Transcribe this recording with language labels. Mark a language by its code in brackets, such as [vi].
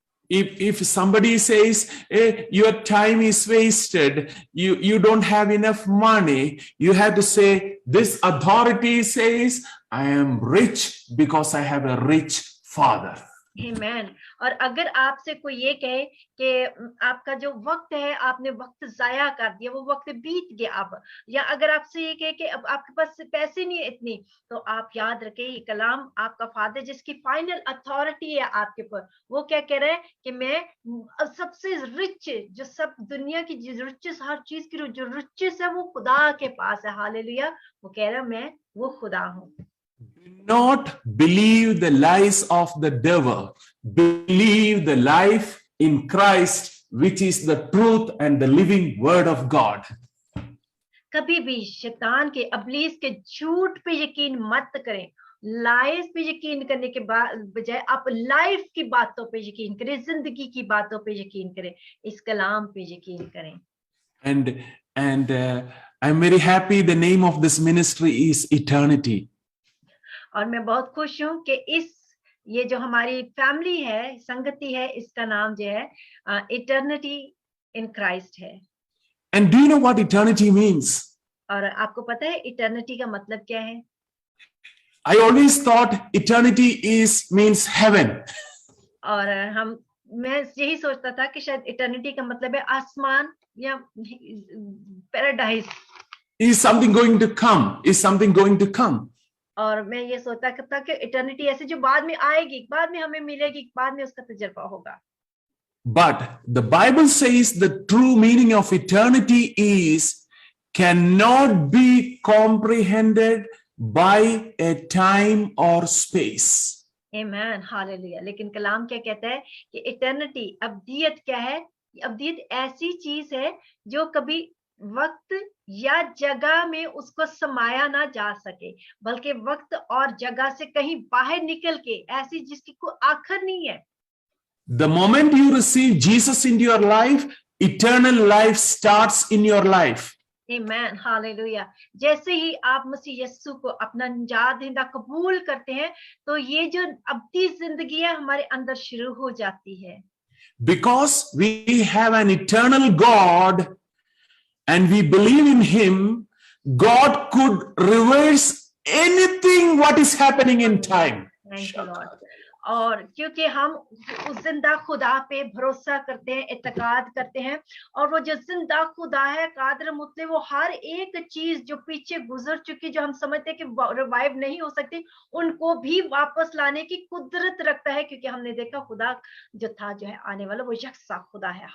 [en] If somebody says, hey, your time is wasted, you don't have enough money, you have to say, this authority says, I am rich because I have a rich father. Amen. [hi] और अगर आपसे कोई ये कहे कि आपका जो वक्त है आपने वक्त जाया कर दिया, वो वक्त बीत गया अब, या अगर आपसे ये कहे कि अब आपके पास पैसे नहीं है इतनी, तो आप याद रखें ये कलाम आपका फादर जिसकी फाइनल अथॉरिटी है आपके ऊपर, वो क्या कह रहा है कि मैं सबसे रिच, जो सब दुनिया की रिचेस, हर चीज की जो रिचेस है वो खुदा के पास है. हालेलुया. वो कह रहा है मैं वो खुदा हूँ. [en] Do not believe the lies of the devil. Believe the life in Christ, which is the truth and the living word of God. [hi] कभी भी शैतान के, अबलीस के झूठ पे यकीन मत करें. लाइफ पे यकीन करने के बजाय आप लाइफ की बातों पे यकीन करें, जिंदगी की बातों पे यकीन करें, इस कलाम पे यकीन करें. [en] And I'm very happy the name of this ministry is Eternity. [hi] और मैं बहुत खुश हूँ कि ये जो हमारी फैमिली है, संगति है, इसका नाम जो है इटर्निटी इन क्राइस्ट है. [en] And do you know what eternity means? [hi] और आपको पता है इटर्निटी का मतलब क्या है? [en] I always thought eternity means heaven. [hi] और मैं यही सोचता था कि शायद इटर्निटी का मतलब है आसमान या paradise. [en] Is something going to come? Is something going to come? [hi] और मैं ये सोचता था कि इटर्निटी ऐसे जो बाद में आएगी, बाद में हमें मिलेगी, बाद में उसका तजुर्बा होगा. [en] But the Bible says the true meaning of eternity cannot be comprehended by a time or space. Amen, hallelujah. [hi] लेकिन कलाम क्या कहता है कि इटर्निटी, अब्दियत क्या है? अब्दियत ऐसी चीज है जो कभी वक्त या जगह में उसको समाया ना जा सके, बल्कि वक्त और जगह से कहीं बाहर निकल के, ऐसी जिसकी कोई आखिर नहीं है. [en] The moment you receive Jesus into your life, eternal life starts in your life. [hi] Amen, hallelujah. जैसे ही आप मसीह यीशु को अपना निजात दहिंदा कबूल करते हैं, तो ये जो अब्दी जिंदगी है हमारे अंदर शुरू हो जाती है। [en] Because we have an eternal God and we believe in him, God could reverse anything what is happening in time. Thank you, Lord. [hi] और क्योंकि हम उस जिंदा खुदा पे भरोसा करते हैं, इत्तेकाद करते हैं, और वो जो जिंदा खुदा है कादर मुतले, वो हर एक चीज जो पीछे गुजर चुकी, जो हम समझते हैं कि रिवाइव नहीं हो सकती, उनको भी वापस लाने की कुदरत रखता है, क्योंकि हमने देखा खुदा जो था, जो है आने वाला, वो यकसा खुदा है।